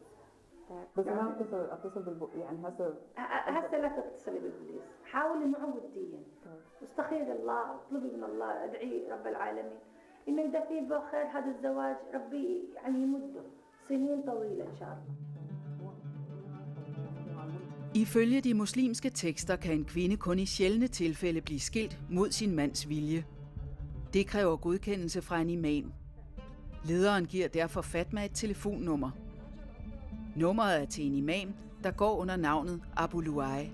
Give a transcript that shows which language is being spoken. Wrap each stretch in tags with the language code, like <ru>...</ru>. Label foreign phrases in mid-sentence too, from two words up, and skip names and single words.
<ar>بس أنا أتصل يعني هسه لا تتصلي بالبوليس، حاولي معه وديا واستخيري الله، اطلبي من الله، ادعي رب العالمين إنه إذا في بخير هذا الزواج ربي يعني يمده سنين طويلة إن شاء الله.</ar> <da>Ifølge de muslimske tekster kan en kvinde kun i sjældne tilfælde blive skilt mod sin mands vilje. Det kræver godkendelse fra en imam. Lederen giver derfor Fatma et telefonnummer. Nummeret er til en imam, der går under navnet Abu Luai.</da>